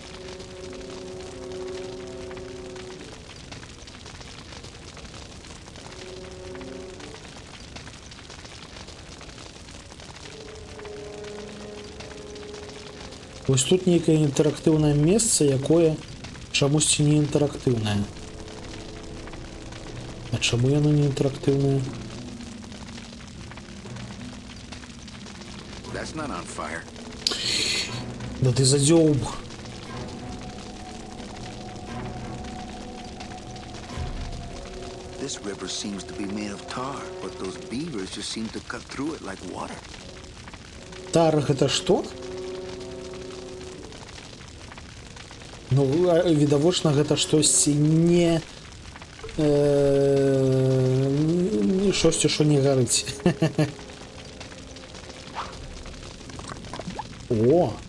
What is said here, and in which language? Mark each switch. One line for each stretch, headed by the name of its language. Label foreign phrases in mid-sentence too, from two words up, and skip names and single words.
Belarusian: Вось тут нейкае інтэрактыўнае месца, якое чамусьці не інтэрактыўнае. А чаму яно не інтэрактыўнае?
English: That's not on fire.
Belarusian: Да ты задзёўб.
English: This river seems to be made of tar, but those beavers just seem to cut through it like water.
Belarusian: Тар гэта што? Ну, відавочна, гэта штосьці не... штосьці, што не гарыць. О!